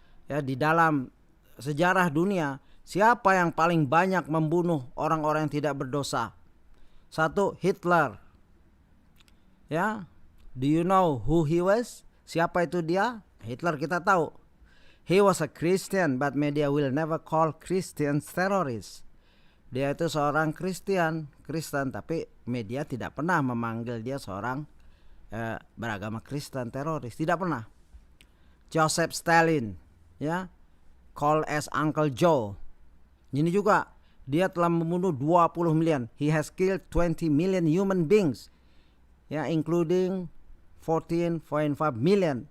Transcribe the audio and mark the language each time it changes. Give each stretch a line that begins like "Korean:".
Indonesian: Ya, di dalam sejarah dunia, siapa yang paling banyak membunuh orang-orang yang tidak berdosa?
English: 1, Hitler. Ya, do you know who he was?
Indonesian: Siapa itu dia? Hitler kita tahu.
English: He was a Christian, but media will never call Christians terrorists.
Indonesian: Dia itu seorang Kristen, tapi media tidak pernah memanggil dia seorang beragama Kristen teroris, tidak pernah.
English: Joseph Stalin, ya, called as Uncle Joe.
Indonesian: Ini juga dia telah membunuh 20 million.
English: He has killed 20 million human beings, ya, including 14.5 million.